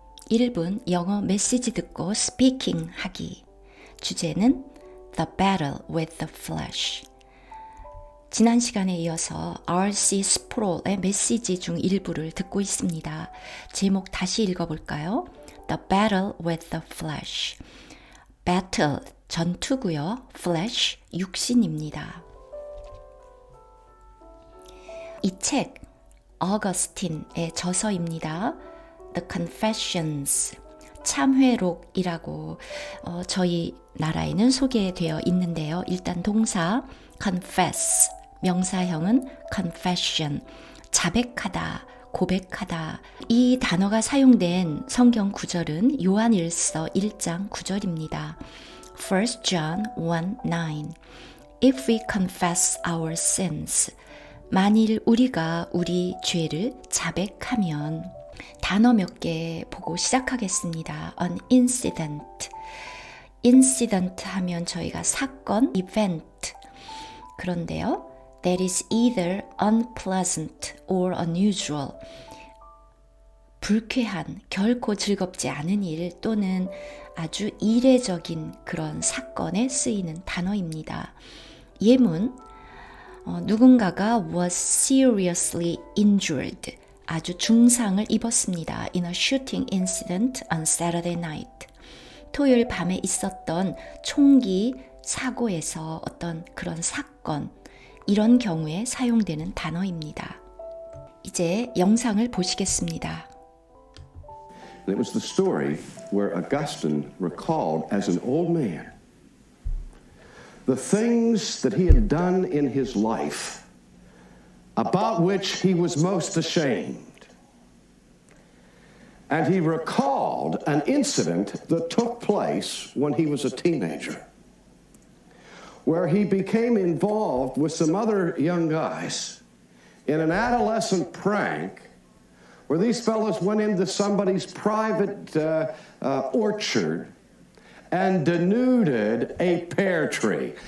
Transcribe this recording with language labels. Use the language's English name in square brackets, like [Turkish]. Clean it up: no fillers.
[Korean] 1분 영어 메시지 듣고 스피킹 하기. 주제는 [English] The Battle with the Flesh. [Korean] 지난 시간에 이어서 R.C. 스프롤의 메시지 중 일부를 듣고 있습니다. 제목 다시 읽어볼까요? [English] The Battle with the Flesh. [Korean] Battle, 전투고요. Flesh, 육신입니다. 이 책, 어거스틴의 저서입니다. The Confessions, 참회록이라고 저희 나라에는 소개되어 있는데요. 일단 동사 confess, 명사형은 confession, 자백하다, 고백하다. 이 단어가 사용된 성경 구절은 요한일서 1장 9절입니다. [English] 1 John 1:9 If we confess our sins, [Korean] 만일 우리가 우리 죄를 자백하면. 단어 몇 개 보고 시작하겠습니다. An incident. incident 하면 저희가 사건, event. 그런데요. [English] That is either unpleasant or unusual. [Korean] 불쾌한, 결코 즐겁지 않은 일 또는 아주 이례적인 그런 사건에 쓰이는 단어입니다. 예문, 누군가가 [English] was seriously injured. [Korean] 아주 중상을 입었습니다. [English] In a shooting incident on Saturday night. [Korean] 토요일 밤에 있었던 총기 사고에서 어떤 그런 사건, 이런 경우에 사용되는 단어입니다. 이제 영상을 보시겠습니다. [English] And it was the story where Augustine recalled as an old man the things that he had done in his life about which he was most ashamed. And he recalled an incident that took place when he was a teenager, where he became involved with some other young guys in an adolescent prank where these fellows went into somebody's private orchard and denuded a pear tree.